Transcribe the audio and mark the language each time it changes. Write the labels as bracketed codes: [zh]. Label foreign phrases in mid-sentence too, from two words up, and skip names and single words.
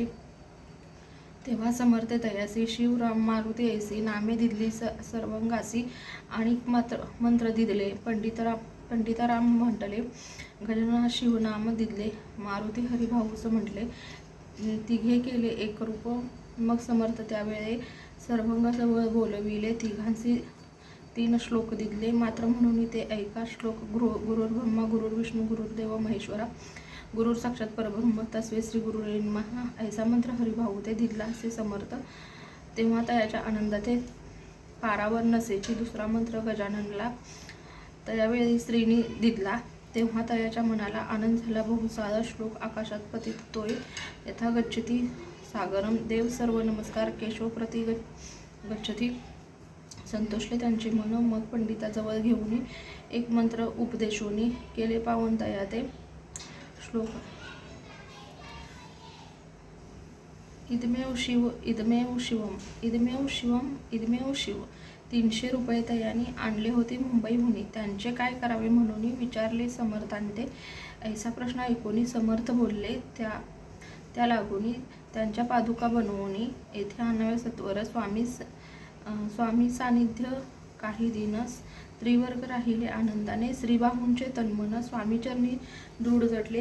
[mr] तेव्हा समर्थ तयासी शिवराम मारुती ऐसी नामे दिदली सर्वंगासी आणि मंत्र दिदले पंडिताराम म्हटले गजानना शिवनाम दिदले मारुती हरिभाऊस म्हटले तिघे केले एक रूप। मग समर्थ त्यावेळे सर्वंगाजवळ बोलविले तिघांसी 3 श्लोक दिदले मात्र म्हणून ते ऐका श्लोक [sa] गुरुर्ब्रह्मा गुरुर्विष्णू गुरुर्देव महेश्वरा गुरुर साक्षात परब्रह्म तस्मै श्री गुरुर्वे नमः [mr] ऐसा मंत्र हरिभाऊ ते दिदला असे समर्थ। तेव्हा तयाच्या आनंदाते पारावर नसेची दुसरा मंत्र गजाननला त्यावेळी स्त्रीनी दिदला। तेव्हा तयाच्या मनाला आनंद झाला बहुसारा श्लोक [sa] आकाशात पतित तोय यथा गच्छति सागरम देव सर्व नमस्कार केशव प्रति गच्छति [mr] संतोषले त्यांचे मन। मग पंडिताजवळ घेऊन एक मंत्र उपदेशोनी केले पावन तया ते श्लोक [sa] इदमेव शिव इदमेव शिवम इदमेव शिवम इदमेव शिव। [mr] 300 रुपये तयानी आणले होते मुंबईहून त्यांचे काय करावे म्हणून विचारले समर्थांनी ते। ऐसा प्रश्न ऐकून समर्थ बोलले त्या लागून त्यांच्या पादुका बनवून येथे आणाव्या सत्वर। स्वामी सानिध्य काही दिनस त्रिवर्ग राहिले आनंदाने श्रीबाहूंचे तन्मन स्वामीचरणी दृढ जटले।